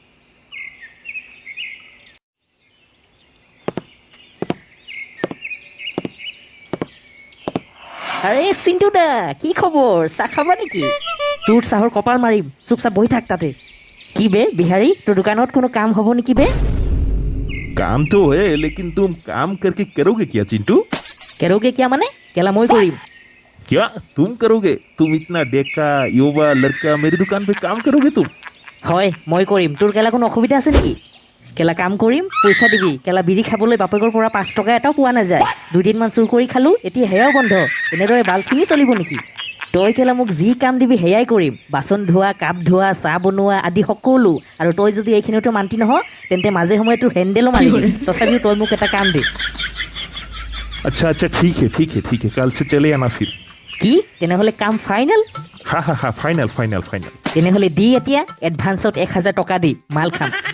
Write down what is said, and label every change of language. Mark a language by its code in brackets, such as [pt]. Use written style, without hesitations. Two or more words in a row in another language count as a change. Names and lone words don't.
[as] আৰে চিন্তু দা কি খবৰ চাহ খাবা নেকি তোৰ চাহৰ কপাল মাৰিম চুপচাপ বহি থাক তাতে কি বে বিহাৰী তোৰ দোকানত কোনো কাম হ'ব নেকি বে [hi] काम तो है लेकिन तुम काम करके करोगे क्या चिंटू करोगे क्या माने केला [as] মই কৰিম [hi] क्या तुम करोगे तुम इतना डेका युवा लड़का मेरी दुकान पे काम करोगे तुम [as] হয় মই কৰিম তোৰ কেলা কোনো অসুবিধা আছে নেকি কেলা কাম কৰিম পইচা দিবি কেলা বিড়ি খাবলৈ বাপেকৰ পৰা 5 টকা এটাও পোৱা নাযায় 2 দিনমান চুৰ কৰি খালো এতিয়া হেয়াও বন্ধ এনেদৰে বাল চিঙি চলিব নেকি তই কেলা মোক যি কাম দিবি হেয়াই কৰিম বাচন ধোৱা কাপ ধোৱা চাহ বনোৱা আদি সকলো আৰু তই যদি এইখিনিতে মান্তি নহ তেন্তে মাজে সময়ে তোৰ হেণ্ডেলো মাৰি দিম তথাপিও তই মোক এটা কাম দে [hi] अच्छा ठीक है कल से चले आना फिर [as] কি তেনেহলে কাম ফাইনেল [hi] हा फाइनल [as] তেনেহলে দি এতিয়া এডভান্সত 1000 টকা দি মাল খাম